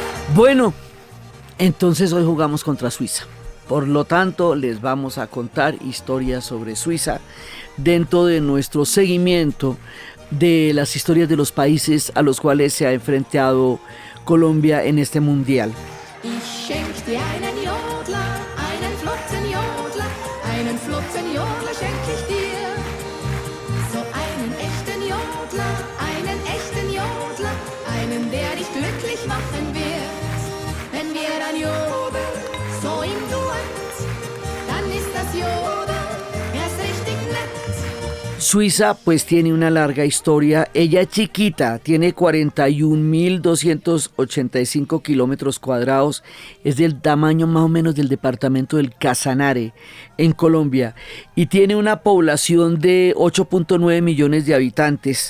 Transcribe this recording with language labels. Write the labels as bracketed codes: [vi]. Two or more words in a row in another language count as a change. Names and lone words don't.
[es] Bueno, entonces hoy jugamos contra Suiza. Por lo tanto, les vamos a contar historias sobre Suiza dentro de nuestro seguimiento de las historias de los países a los cuales se ha enfrentado Colombia en este mundial. [de] Ich schenk dir einen Jodler, einen flotten Jodler schenk ich dir. So einen echten Jodler, einen, der dich glücklich machen wird. Wenn wir dann jodeln, so im Duett, dann ist das Jodeln erst richtig nett. [es] Suiza pues tiene una larga historia. Ella es chiquita, tiene 41.285 kilómetros cuadrados, es del tamaño más o menos del departamento del Casanare en Colombia y tiene una población de 8.9 millones de habitantes.